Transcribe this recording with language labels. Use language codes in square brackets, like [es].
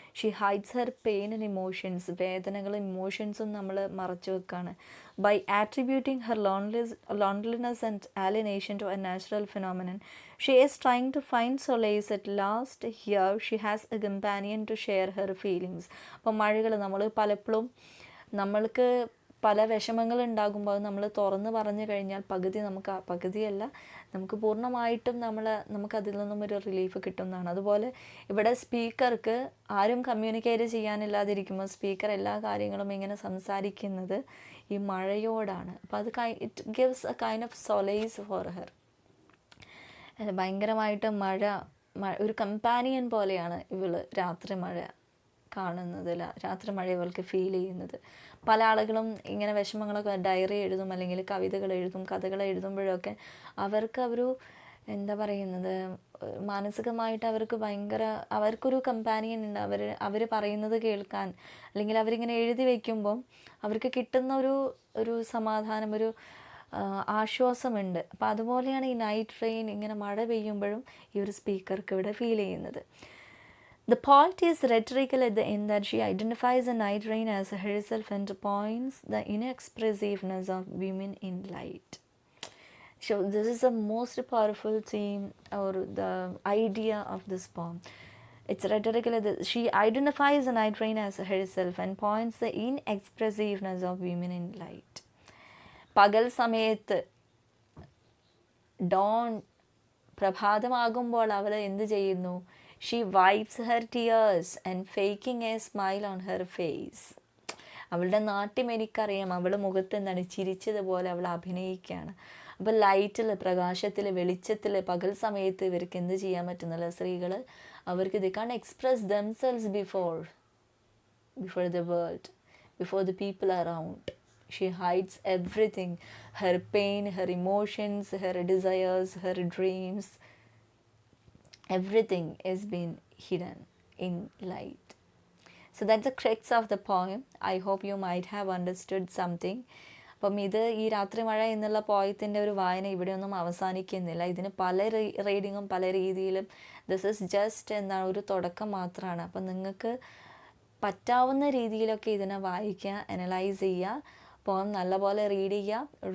[en] She hides her pain and emotions. [ml] വേദനകളും ഇമോഷൻസും നമ്മൾ മറച്ചു വെക്കാണ്. [en] By attributing her loneliness and alienation to a natural phenomenon, she is trying to find solace at last. Here she has a companion to share her feelings. [ml] അപ്പോൾ മഴകൾ നമ്മൾ പലപ്പോഴും നമ്മൾക്ക് പല വിഷമങ്ങൾ ഉണ്ടാകുമ്പോൾ നമ്മൾ തുറന്ന് പറഞ്ഞു കഴിഞ്ഞാൽ പകുതിയല്ല നമുക്ക് പൂർണ്ണമായിട്ടും നമുക്കതിൽ നിന്നും ഒരു റിലീഫ് കിട്ടുന്നതാണ്. അതുപോലെ ഇവിടെ സ്പീക്കർക്ക് ആരും കമ്മ്യൂണിക്കേറ്റ് ചെയ്യാനില്ലാതിരിക്കുമ്പോൾ സ്പീക്കർ എല്ലാ കാര്യങ്ങളും ഇങ്ങനെ സംസാരിക്കുന്നത് ഈ മഴയോടാണ്. അപ്പോൾ അത് [en] It gives a kind of solace for her. [ml] ഭയങ്കരമായിട്ട് ഒരു കമ്പാനിയൻ പോലെയാണ് രാത്രി മഴ കാണുന്നതിൽ, രാത്രി മഴ ഇവൾക്ക് ഫീൽ ചെയ്യുന്നത്. പല ആളുകളും ഇങ്ങനെ വിഷമങ്ങളൊക്കെ ഡയറി എഴുതും, അല്ലെങ്കിൽ കവിതകൾ എഴുതും, കഥകൾ എഴുതുമ്പോഴൊക്കെ അവർക്കൊരു എന്താ പറയുന്നത്, മാനസികമായിട്ട് അവർക്കൊരു കമ്പാനിയൻ ഉണ്ട്. അവർ പറയുന്നത് കേൾക്കാൻ, അല്ലെങ്കിൽ അവരിങ്ങനെ എഴുതി വയ്ക്കുമ്പം അവർക്ക് കിട്ടുന്ന ഒരു സമാധാനം, ഒരു ആശ്വാസമുണ്ട്. അപ്പം അതുപോലെയാണ് ഈ നൈറ്റ് റെയിൻ, ഇങ്ങനെ മഴ പെയ്യുമ്പോഴും ഈ ഒരു സ്പീക്കർക്ക് ഇവിടെ ഫീൽ ചെയ്യുന്നത്. [en] The poet is rhetorical at the end that she identifies the night rain as herself and points the inexpressiveness of women in light. So this is the most powerful theme or the idea of this poem. It's rhetorical. She identifies the night rain as herself and points the inexpressiveness of women in light. [ml] പകൽ സമയത്ത് Don, പ്രഭാതമാകുമ്പോൾ അവൾ എന്ത് ചെയ്യുന്നു? [en] She wipes her tears and faking a smile on her face. [ml] അവളുടെ നാട്യം എനിക്കറിയാം. അവൾ മുഖത്ത് എന്താണ് ചിരിച്ചതുപോലെ അവൾ അഭിനയിക്കുകയാണ്. അപ്പോൾ ലൈറ്റിൽ, പ്രകാശത്തിൽ, വെളിച്ചത്തിൽ, പകൽ സമയത്ത് ഇവർക്ക് എന്ത് ചെയ്യാൻ പറ്റുന്നില്ല? സ്ത്രീകൾ അവർക്ക് [en] They can express themselves before the world, before the people around. She hides everything, her pain, her emotions, her desires, her dreams. Everything is been hidden in light. So that's the crux of the poem. I hope you might have understood something. [ml] അപ്പം ഇത് ഈ രാത്രി മഴ എന്നുള്ള പോയത്തിൻ്റെ ഒരു വായന ഇവിടെയൊന്നും അവസാനിക്കുന്നില്ല. ഇതിന് പല റീഡിങ്ങും പല രീതിയിലും. [en] this is just [ml] എന്താണ് ഒരു തുടക്കം മാത്രമാണ്. അപ്പം നിങ്ങൾക്ക് പറ്റാവുന്ന രീതിയിലൊക്കെ ഇതിനെ വായിക്കുക, അനലൈസ് ചെയ്യുക, പോം നല്ലപോലെ റീഡ് ചെയ്യുക.